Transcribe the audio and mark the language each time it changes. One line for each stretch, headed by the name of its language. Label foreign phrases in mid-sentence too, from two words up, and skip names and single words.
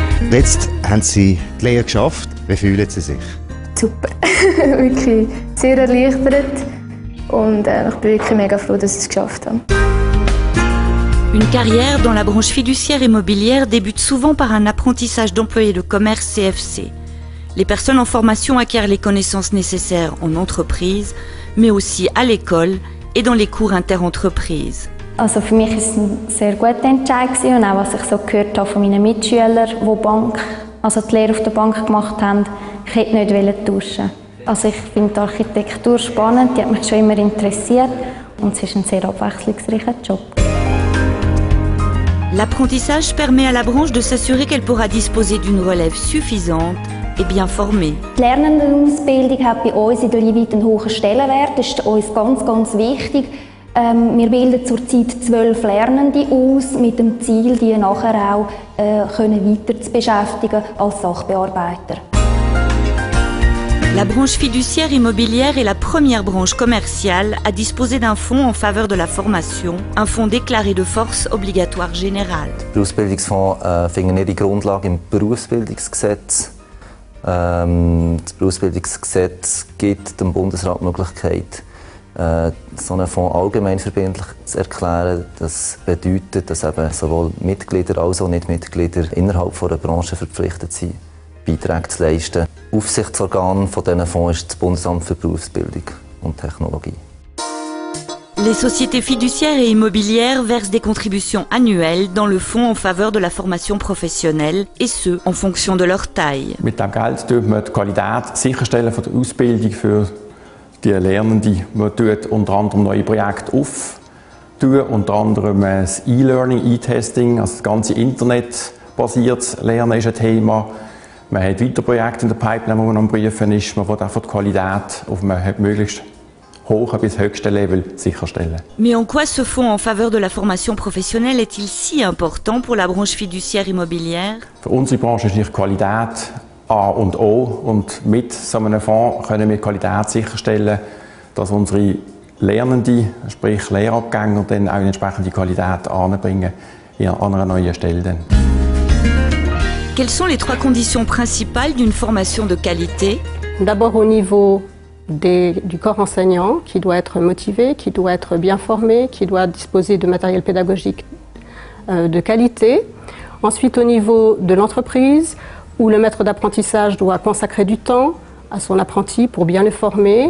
German: Jetzt haben Sie die Lehre geschafft. Wie fühlen Sie sich? Super. Wirklich sehr erleichtert. Und ich bin wirklich mega froh, dass ich es geschafft habe.
French: Une carrière dans la branche fiduciaire immobilière débute souvent par un apprentissage d'employé de commerce CFC. Les personnes en formation acquièrent les connaissances nécessaires en entreprise, mais aussi à l'école et dans les cours interentreprises.
German: Also für mich war es ein sehr guter Entscheid und auch was ich so gehört habe von meinen Mitschülern, die die Lehre auf der Bank gemacht haben, ich hätte nicht tauschen. Also ich finde die Architektur spannend, die hat mich schon immer interessiert und es ist ein sehr abwechslungsreicher Job.
French: L'apprentissage permet à la branche de s'assurer qu'elle pourra disposer d'une relève suffisante et bien formée.
German: Die Lernendenausbildung hat bei uns in der Limit einen hohen Stellenwert, das ist uns ganz, ganz wichtig. Wir bilden zurzeit 12 Lernende aus, mit dem Ziel, die nachher auch weiter zu beschäftigen als Sachbearbeiter.
French: La branche fiduciaire immobilière est la première branche commerciale à disposer d'un fonds en faveur de la formation, un fonds déclaré de force obligatoire générale.
German: Der Ausbildungsfonds findet ihre Grundlage im Berufsbildungsgesetz. Das Berufsbildungsgesetz gibt dem Bundesrat die Möglichkeit, so einen Fonds allgemeinverbindlich zu erklären. Das bedeutet, dass eben sowohl Mitglieder als auch Nichtmitglieder innerhalb einer Branche verpflichtet sind, Beiträge zu leisten. Aufsichtsorgan von diesen Fonds ist das Bundesamt für Berufsbildung und Technologie.
French: Les sociétés fiduciaires et immobilières versent des contributions annuelles dans le fonds en faveur de la formation professionnelle, et ce, en fonction de leur taille.
German: Mit dem Geld tut man die Qualität sicherstellen von der Ausbildung für die Lernenden. Man tut unter anderem neue Projekte auftun, unter anderem das E-Learning, E-Testing, also das ganze Internet-basiertes Lernen ist ein Thema. Man hat weitere Projekte in der Pipeline, die man am Prüfen ist. Man will einfach die Qualität auf einem möglichst hohen bis höchsten Level sicherstellen.
French: Mais en quoi ce fonds en faveur de la formation professionnelle est-il si important pour la branche fiduciaire immobilière?
German: Für unsere Branche ist nicht Qualität A und O. Und mit so einem Fonds können wir Qualität sicherstellen, dass unsere Lernenden, sprich Lehrabgänger, dann auch eine entsprechende Qualität anbringen an einer neuen Stelle. Dann.
French: Quelles sont les trois conditions principales d'une formation de qualité? D'abord au niveau du corps enseignant, qui doit être motivé, qui doit être bien formé, qui doit disposer de matériel pédagogique de qualité. Ensuite au niveau de l'entreprise, où le maître d'apprentissage doit consacrer du temps à son apprenti pour bien le former.